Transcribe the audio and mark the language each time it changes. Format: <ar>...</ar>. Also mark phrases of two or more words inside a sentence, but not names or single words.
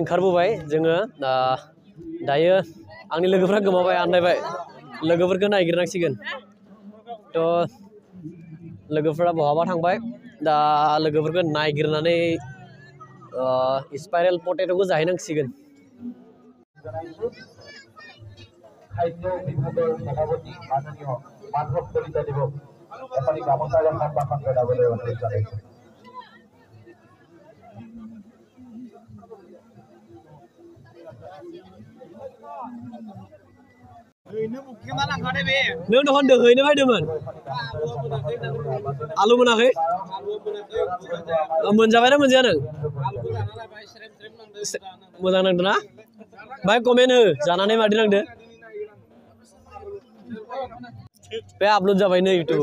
<brx>ओंखारबोबाय जोङो दायो आंनि लोगोफोरा गोमाबाय आन्दायबाय लोगोफोरखौ नागिरनांसिगोन to लोगोफोरा बहाबा थांबाय दा लोगोफोरखौ नागिरनानै</brx> <en>spiral potato</en> <brx>जाहैनांसिगोन</brx> <as>খাদ্য বিভাগৰ সভাপতি মাননীয় মাধৱ কলিতা দেৱক আপুনি গামোচাৰ সন্মান জনাবলৈ অনুৰোধ জনাইছো</as> <brx>नों दखन दोहैनो फैदोंमोन आलु मोनाखै मोनजाबायना मोनजाया नों मोजां नांदों ना बाय कमेन्ट हो जानानै मादि नांदो बे आपल'ड जाबाय नै इउटुब</brx>